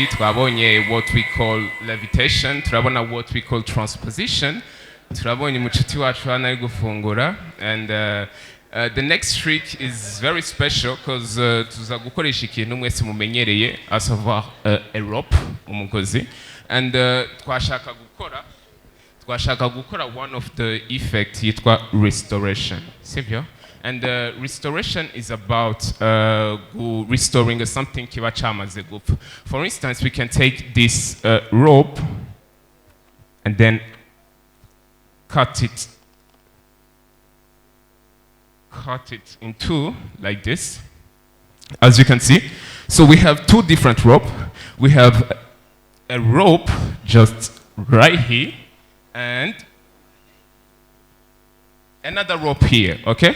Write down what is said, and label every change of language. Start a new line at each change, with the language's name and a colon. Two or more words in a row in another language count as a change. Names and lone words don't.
English: twabonye what we call levitation, turabona what we call transposition,
Rundi: turabonye mucuti wacu hano ari gufungura,
English: and the next trick is very special because
Rundi: tuza gukoresha ikintu mwese mumenyereye,
French: à savoir
English: a rope, umugozi, and
Rundi: twashaka gukora
English: one of the effects yitwa restoration, sibyo? And restoration is about restoring something
Rundi: kiba chamaze gupfa.
English: For instance, we can take this rope and then cut it in two like this, as you can see. So we have two different rope. We have a rope just right here and another rope here, okay?